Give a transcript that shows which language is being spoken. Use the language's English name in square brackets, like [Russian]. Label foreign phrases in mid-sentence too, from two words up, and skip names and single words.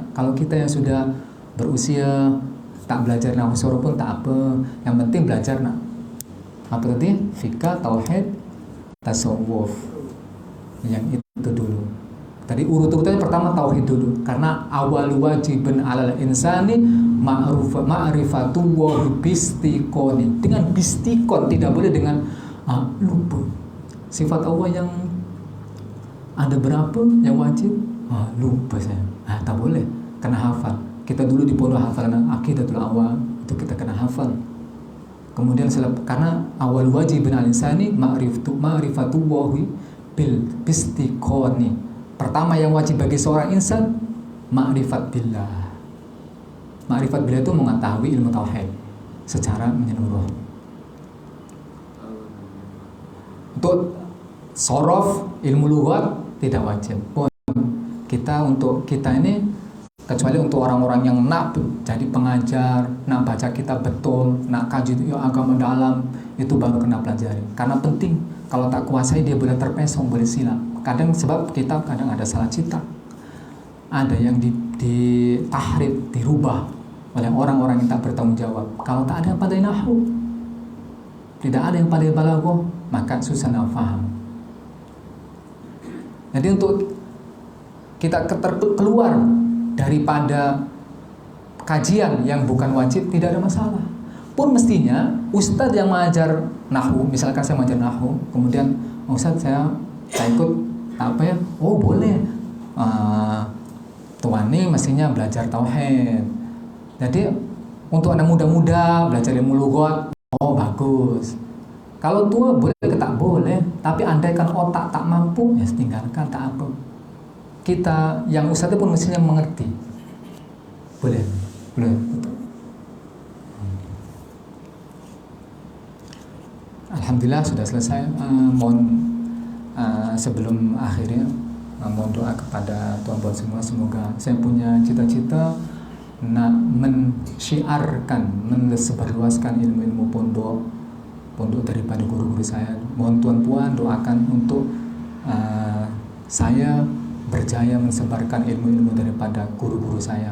[Malay] Kalau kita yang sudah berusia tak belajar nahwu sorof pun tak apa. Yang penting belajar apa tadi? Fikah, tauhid, tasawuf. Yang itu dulu. Tadi urut-urutannya pertama tauhid dulu, karena [Arabic] أول واجب على الإنسان معرفة و باستيقان. [Malay] Dengan bistikon, tidak boleh dengan lupa. Sifat Allah yang ada berapa yang wajib? Lupa saya. Tak boleh, kena hafal. Kita dulu di pondok hafalan Aqidatul Awam, itu kita kena hafal. Kemudian karena [Arabic] أول واجب على الإنسان معرفة و باستيقان. [Malay] Pertama yang wajib bagi seorang insan [Arabic] معرفة بالله. معرفة بالله [Malay] itu mengetahui ilmu tauhid secara menyeluruh. Untuk sorof, ilmu lughat tidak wajib. Untuk kita ini, kecuali untuk orang-orang yang nak jadi pengajar, nak baca kitab betul, nak kaji agama dalam, itu baru kena pelajari. Karena penting, kalau tak kuasai dia boleh terpesong, boleh silap. Kadang sebab kitab kadang ada salah cetak, ada yang ditahrif, dirubah oleh orang-orang yang tak bertanggung jawab. Kalau tak ada yang pandai nahwu, tidak ada yang pandai balaghah, maka susah nak faham. Jadi untuk kita keluar daripada kajian yang bukan wajib tidak ada masalah. Pun mestinya ustadz yang mengajar nahwu, misalkan saya mengajar nahwu, kemudian ustadz saya ikut boleh. Tuan ini mestinya belajar tauhid. Jadi untuk anak muda-muda belajar ilmu lughat, bagus. Kalau tua boleh ke tak boleh, tapi andaikan otak tak mampu, ya tinggalkan, tak apa. Kita yang ustadz pun mestinya mengerti. Boleh. Alhamdulillah sudah selesai. Sebelum akhirnya mohon doa kepada tuan-tuan semua, semoga saya punya cita-cita nak mensyiarkan, mensebarluaskan ilmu-ilmu pondok daripada guru-guru saya. Mohon tuan-tuan doakan untuk saya berjaya mensebarkan ilmu-ilmu daripada guru-guru saya.